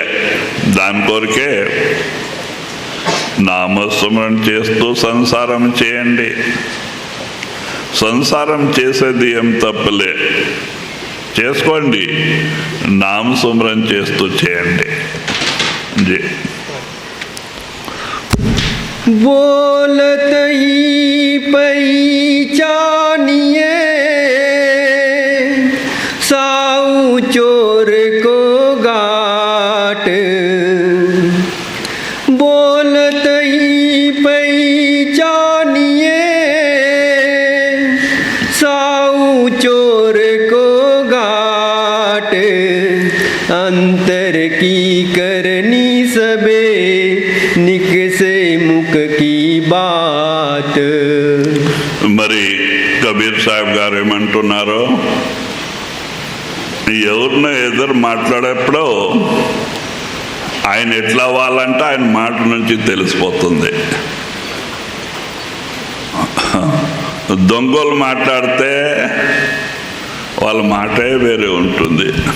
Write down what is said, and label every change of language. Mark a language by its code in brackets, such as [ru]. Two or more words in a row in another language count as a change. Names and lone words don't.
[te] దాని కొరకే నామస్మరణ చేస్తూ సంసారం చేయండి. సంసారం చేసేది ఏం తప్పలే, చేసుకోండి. నామస్మరణ చేస్తూ చేయండి. [hi] बोलत ही पहचानिए साऊ चोर को गाट, बोलत ही पहचानिए साऊ चोर को गाट, अंतर की करनी सबे निक से मुख की बात. [te] మరి కబీర్ సాహెబ్ గారు ఏమంటున్నారు? ఎవరినో ఎదురు మాట్లాడేప్పుడు ఆయన ఎట్లా అవ్వాలంటే ఆయన మాట నుంచి తెలిసిపోతుంది. దొంగలు మాట్లాడితే వాళ్ళ మాటే వేరే ఉంటుంది.